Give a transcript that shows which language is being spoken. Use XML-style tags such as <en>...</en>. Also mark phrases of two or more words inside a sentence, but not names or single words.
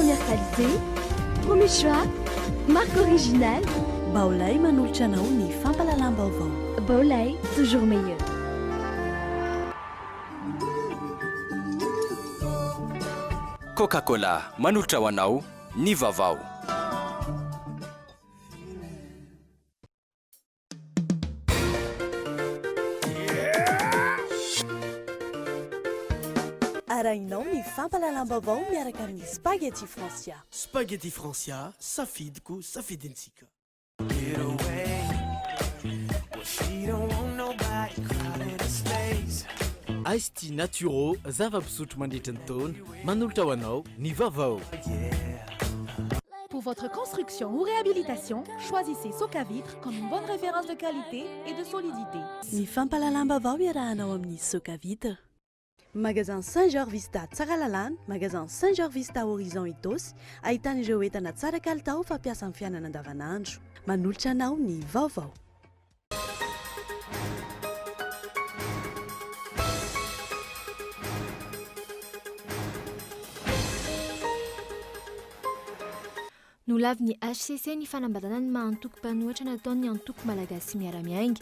<fr>qualité, premier choix, marque originale.</fr> <mg>Baolay manolotra anao ny fampalalam-baovao. Baolay,</mg> <fr>toujours meilleur.</fr> <mg>Coca-Cola manolotra ho anao ny vaovao. Arahinao ny fampalalam-baovao miaraka amin'ny spaghetti Francia. Spaghetti Francia, safidiko, safidintsika. Ice Tea Naturo, zava-pisotro mandritra ny taona, manolotra ho anao ny vaovao.</mg> <fr>Pour votre construction ou réhabilitation, choisissez Socavitre comme une bonne référence de qualité et de solidité.</fr> <mg>Ny fampalalam-baovao iarahanao amin'ny Socavitre. Magasin Saint-Georges Vista Tsaralalana, magasin Saint-Georges Vista Horizon Itos, ahitana ireo entana tsara kalitao fampiasa amin'ny fiainana andavanandro. Manolotra anao ny vaovao. Nolavy ny HCC ny fanambadana ny mahantoko mpanohitra nataony antoko malagasy miara-miainga.</mg>